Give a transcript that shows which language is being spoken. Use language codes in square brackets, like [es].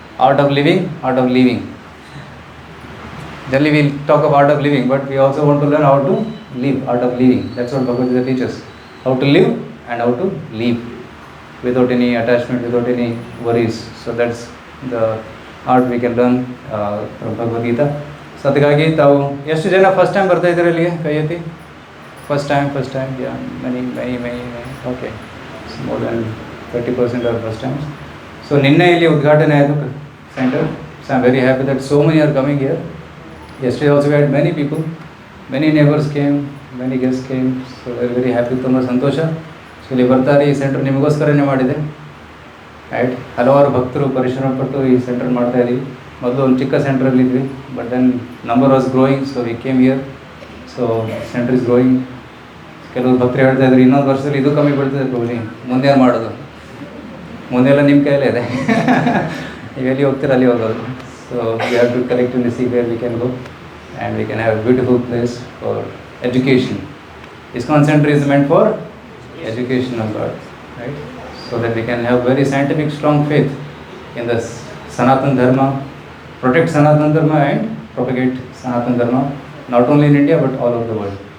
[en] Art of living, art of leaving. Generally we'll talk of art of living, but we also want to learn how to live, art of living. That's what Bhagavad Gita teaches. How to live and how to live without any attachment, without any worries. So that's the art we can learn from Bhagavad Gita. [kn] So ಅದಕ್ಕಾಗಿ ತಾವು ಎಷ್ಟು ಜನ first time ಬರ್ತಾ ಇದ್ದೀರಾ ಇಲ್ಲಿಗೆ? ಕೈ ಎತ್ತಿ. [en] First time, yeah, many, okay, so more than 30% are first times. [kn] So ನಿನ್ನೆ ಇಲ್ಲಿ ಉದ್ಘಾಟನೆ ಆಯಿತು centre. [en] So I'm very happy that so many are coming here. Yesterday also we had many people, many neighbors came, many guests came, so we are very happy. [kn] ತುಂಬ ಸಂತೋಷ. So ಇಲ್ಲಿ ಬರ್ತಾರೆ, ಈ centre ನಿಮಗೋಸ್ಕರನೇ ಮಾಡಿದೆ. Right, ಹಲವಾರು ಭಕ್ತರು ಪರಿಶ್ರಮ ಪಟ್ಟು ಈ ಸೆಂಟರ್ ಮಾಡ್ತಾ ಇದ್ದೀವಿ. ಮೊದಲು ಒಂದು ಚಿಕ್ಕ ಸೆಂಟ್ರಲ್ಲಿ ಇದ್ವಿ, [en] But then number was growing, so we came here. So center is growing. [kn] ಕೆಲವು ಭಕ್ತರು ಹೇಳ್ತಾ ಇದ್ರು, ಇನ್ನೊಂದು ವರ್ಷದಲ್ಲಿ ಇದು ಕಮ್ಮಿ ಬೀಳ್ತದೆ ಪ್ರಭುಜಿ, ಮುಂದೆ ಏನು ಮಾಡೋದು? ಮುಂದೆಲ್ಲ ನಿಮ್ಮ ಕೈಯಲ್ಲೇ ಇದೆ, ನೀವು ಎಲ್ಲಿ ಹೋಗ್ತೀರ ಅಲ್ಲಿ ಹೋಗೋದು. [en] So we have to collectively see where we can go and we can have a beautiful place for education. ISKCON center is meant for education of God, right? So that we can have very scientific strong faith in the Sanatana Dharma, protect Sanatana Dharma and propagate Sanatana Dharma, not only in India but all over the world.